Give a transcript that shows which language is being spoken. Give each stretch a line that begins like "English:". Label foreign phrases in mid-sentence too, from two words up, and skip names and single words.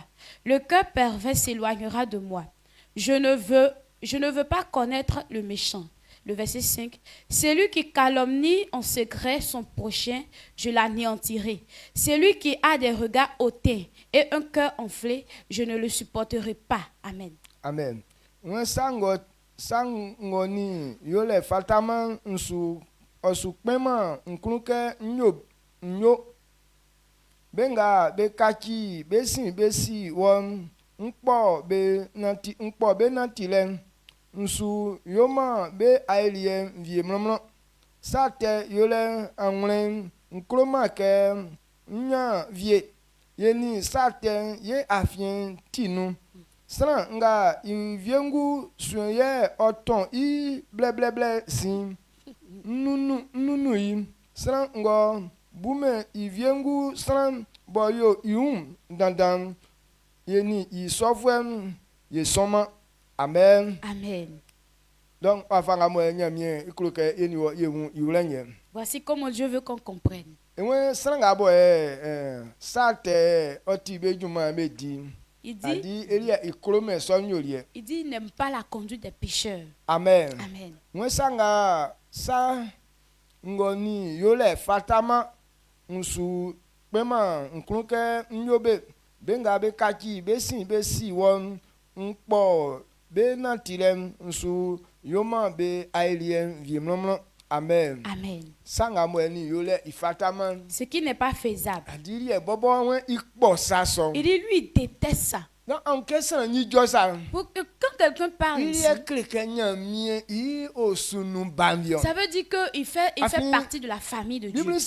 French: Le cœur pervers s'éloignera de moi. Je ne veux pas connaître le méchant. Le verset 5. Celui qui calomnie en secret son prochain, je l'anéantirai. Celui qui a des regards hautains et un cœur enflé, je ne le supporterai pas. Amen.
Baoulé: Amen. Sangoni yole fatama nsu osukpema nkruke nyo benga be kachi besi won nkpo be nanti len nsu yoma be ailien viemlomlo sate yole anwen nkroma ke nya vie yeni sate ye afien tinu Sran nga viengu suye oton I bleble sim nunu yi sran ngo bume viengu sran boyo dandan yeni I sofwem ye soma. Amen. Amen. Donc afanga mo nyamie ikuluke yeni wo yewu yulenye.
French: Voici comment Dieu veut qu'on comprenne.
Baoulé: Ewe sran nga bo sate oti bejuma medi.
French: Il dit, il n'aime pas la conduite des pécheurs. Amen. Amen.
Baoulé: Moi sanga sa ngoni yole fatama nsu pema nkruke nyobe benga be kaki besi won nkpo be nantilem nsu yoma be ailien viemlomlo. Amen. Amen.
French: Ce qui n'est pas faisable. Il dit, lui, il déteste ça. Pour que quand quelqu'un parle ici, ça veut dire qu'il fait partie de la famille de Dieu.